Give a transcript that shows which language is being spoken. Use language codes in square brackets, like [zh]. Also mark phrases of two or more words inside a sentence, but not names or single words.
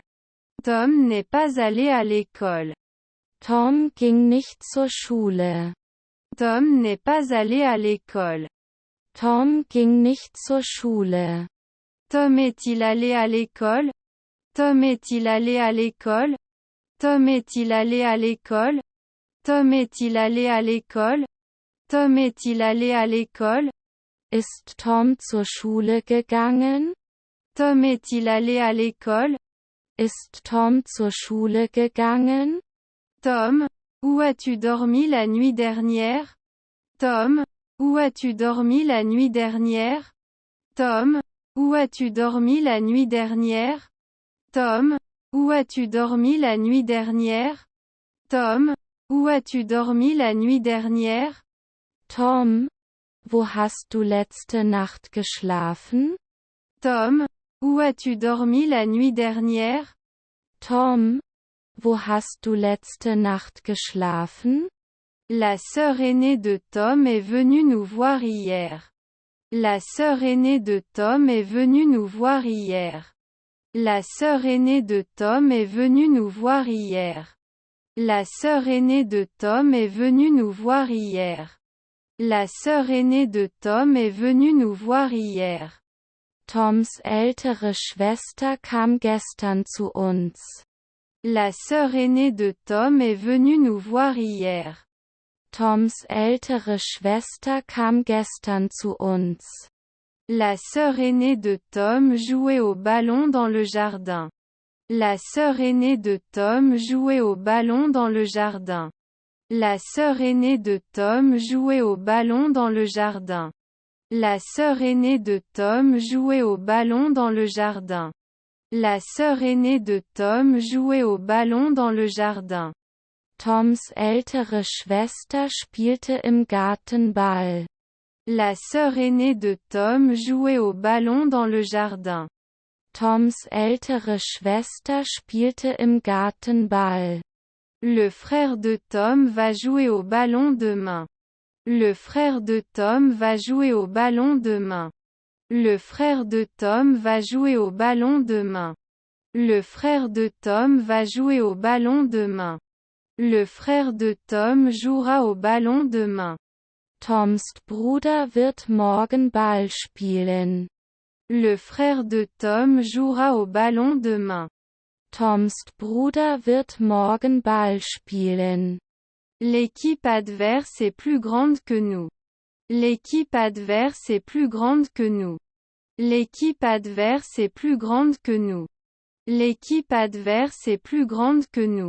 [fr] Tom n'est pas allé à l'école. [de] Tom ging nicht zur Schule. [fr] Tom n'est pas allé à l'école. [de] Tom ging nicht zur Schule. [fr] Tom est-il allé à l'école? Tom est-il allé à l'école? Tom est-il allé à l'école? Tom est-il allé à l'école? Tom est-il allé à l'école? [de] Ist Tom zur Schule gegangen? [fr] Tom est-il allé à l'école? [de] Ist Tom zur Schule gegangen? [fr] Tom, où as-tu dormi la nuit dernière? Tom, où as-tu dormi la nuit dernière? Tom, où as-tu dormi la nuit dernière? Tom, où as-tu dormi la nuit dernière? Tom, où as-tu dormi la nuit dernière? [de] Tom, wo hast du letzte Nacht geschlafen? [fr] Tom, où as-tu dormi la nuit dernière? [de] Tom, wo hast du letzte Nacht geschlafen? [fr] La sœur aînée de Tom est venue nous voir hier. La sœur aînée de Tom est venue nous voir hier. La sœur aînée de Tom est venue nous voir hier. La sœur aînée de Tom est venue nous voir hier. La sœur aînée de Tom est venue nous voir hier. [de] Toms ältere Schwester kam gestern zu uns. [fr] La sœur aînée de Tom est venue nous voir hier. [de] Toms ältere Schwester kam gestern zu uns. [fr] La sœur aînée de Tom jouait au ballon dans le jardin. La sœur aînée de Tom jouait au ballon dans le jardin. La sœur aînée de Tom jouait au ballon dans le jardin. La sœur aînée de Tom jouait au ballon dans le jardin. La sœur aînée de Tom jouait au ballon dans le jardin. [de] Toms ältere Schwester spielte im Garten Ball. [fr] La sœur aînée de Tom jouait au ballon dans le jardin. [de] Toms ältere Schwester spielte im Garten Ball. [fr] Le frère de Tom va jouer au ballon demain. Le frère de Tom va jouer au ballon demain. Le frère de Tom va jouer au ballon demain. Le frère de Tom va jouer au ballon demain. Le frère de Tom jouera au ballon demain. [de] Toms Bruder wird morgen Ball spielen. [fr] Le frère de Tom jouera au ballon demain. [de] Toms Bruder wird morgen Ball spielen. [fr] L'équipe adverse est plus grande que nous. L'équipe adverse est plus grande que nous. L'équipe adverse est plus grande que nous. L'équipe adverse est plus grande que nous.